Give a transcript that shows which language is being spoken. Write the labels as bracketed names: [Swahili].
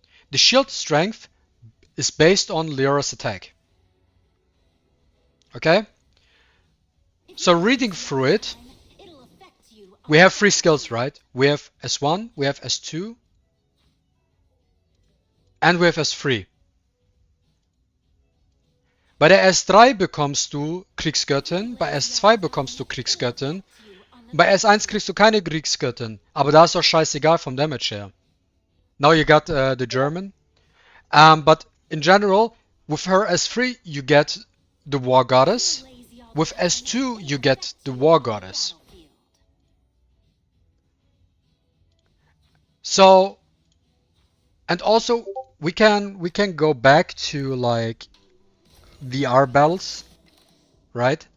[English] The shield strength is based on Leora's attack. Okay? So reading through it, it'll affect you. we have three skills, right? We have S1, we have S2, and we have S3. [German] Bei der S3 bekommst du Kriegsgöttin, bei S2 bekommst du Kriegsgöttin, bei S1 kriegst du keine Kriegsgöttin, aber da ist doch scheißegal vom Damage her. [English] Now you got the German. But in general, with her S3 you get the War Goddess. With S2 you get the War Goddess. So, and also we can go back to like VR battles, right?